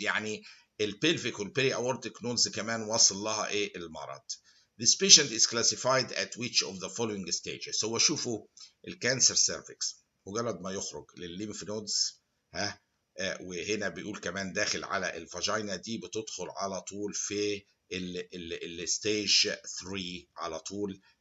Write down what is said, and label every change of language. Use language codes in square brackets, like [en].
[ar] يعني البلفيك والperi-aortic nodes كمان وصل لها المرض. [en] This patient is classified at which of the following stages. [ar] هو شوفوا الكانسر سيرفكس مجرد ما يخرج للليمف نودز وهنا بيقول كمان داخل على الفاجينا دي بتدخل على طول في الستيج 3 على طول.